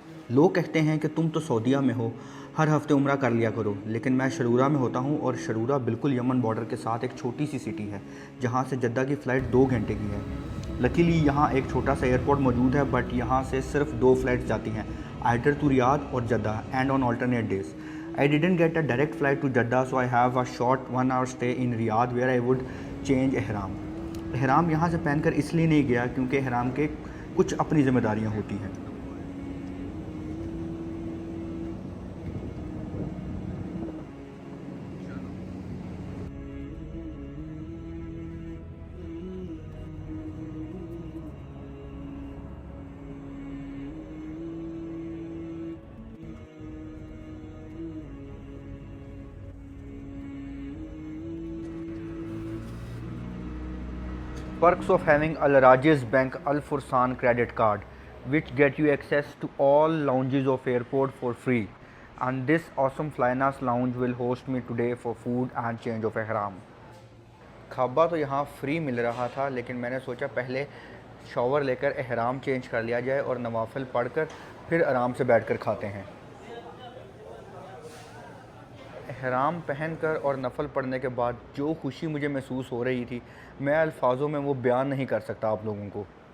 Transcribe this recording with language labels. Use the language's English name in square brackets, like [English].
[Hindi] लोग कहते हैं कि तुम तो सऊदीया में हो, हर हफ्ते उम्रा कर लिया करो, लेकिन मैं शरूरा में होता हूँ और शरूरा बिल्कुल यमन बॉर्डर के साथ एक छोटी सी सिटी है जहाँ से जद्दा की फ़्लाइट 2 घंटे की है। लकीली यहाँ एक छोटा सा एयरपोर्ट मौजूद है, बट यहाँ से सिर्फ 2 फ़्लाइट्स जाती हैं, [English] either to Riyadh [Hindi] और Jeddah, [English] And on alternate days. I didn't get a direct flight to Jeddah, so I have a short 1 hour stay in Riyadh where I would change ihram. [Hindi] ihram यहाँ से पहनकर इसलिए नहीं गया क्योंकि ihram के कुछ अपनी ज़िम्मेदारियाँ होती हैं। [English] Perks of having Al Rajis Bank Al Fursan credit card, which get you access to all lounges of airport for free. And this awesome Flynas lounge will host me today for food and change of ihram. [Hindi] खाबा तो यहाँ free मिल रहा था, लेकिन मैंने सोचा पहले shower लेकर ihram चेंज कर लिया जाए और नवाफिल पढ़कर फिर आराम से बैठकर खाते हैं। ihram पहनकर और नफ़ल पढ़ने के बाद जो खुशी मुझे महसूस हो रही थी, मैं अल्फाजों में वो बयान नहीं कर सकता आप लोगों को।